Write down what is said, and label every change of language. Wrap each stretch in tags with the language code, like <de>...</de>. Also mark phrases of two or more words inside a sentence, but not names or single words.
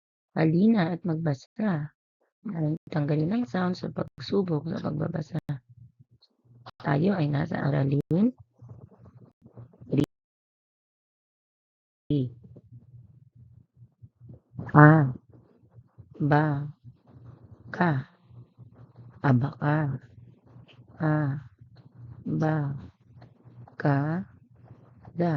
<tl>Halina at magbasa. Tanggalin ang sound sa pagsubok sa pagbabasa. Tayo ay nasa aralin. A. Ba. Ka. Abaka. A. Ba. Ka. Da.</tl>